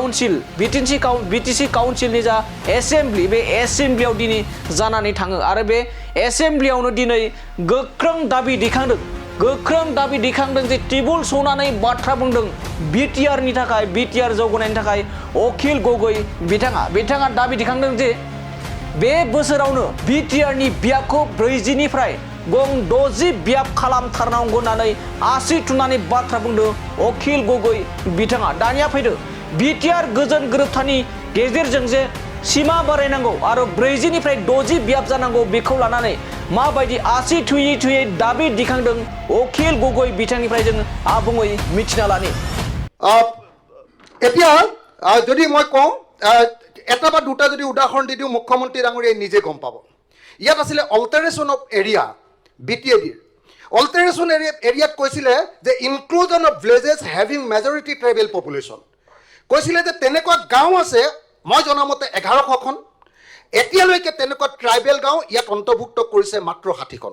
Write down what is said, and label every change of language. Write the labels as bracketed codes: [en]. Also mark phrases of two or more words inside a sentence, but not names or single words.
[brx] काउन्सिलनि जा एसेम्ब्लि बे एसेम्ब्लियाव दिनै जानानै थाङो आरो बे एसेम्ब्लियावनो दिनै गोख्रों दाबि दैखांदों जे टेबुल सौनानै बाथ्रा बुंदों बिटिआरनि थाखाय बिटिआर जौगानायनि थाखाय अखिल गगै बिथाङा दाबि दैखांदों जे बे बोसोरावनो बिटिआरनि बियाबखौ 40 निफ्राय 60 बियाब खालामथारनांगौ होननानै आसि थुनानै बाथ्रा बुंदों अखिल गगै बिथाङा। दानिया फैदो बिटिआर गोजोन गोरोबथानि गेजेरजों जे सिमा बारायनांगौ आरो 40 निफ्राय 60 बियाब जानांगौ बेखौ लानानै माबायदि आसि थुयै दाबि दिखांदों अखिल गगै बिथांनिफ्राय जों आबुङै मिथिना लानि। [as] এতিয়া যদি মই কওঁ এটা বা দুটা যদি উদাহৰণ দি দিওঁ মুখ্যমন্ত্ৰী ডাঙৰীয়াই নিজে গম পাব। ইয়াত আছিলে [en] alteration of area [as] বিটিএডিৰ অল্টাৰেশ্যন এৰিয়াত কৈছিলে যে [en] inclusion of villages having majority tribal population [as] কৈছিলে যে তেনেকুৱা গাঁও আছে মই জনামতে 1100খন এতিয়ালৈকে তেনেকুৱা ট্ৰাইবেল গাঁও ইয়াত অন্তৰ্ভুক্ত কৰিছে মাত্ৰ 60খন।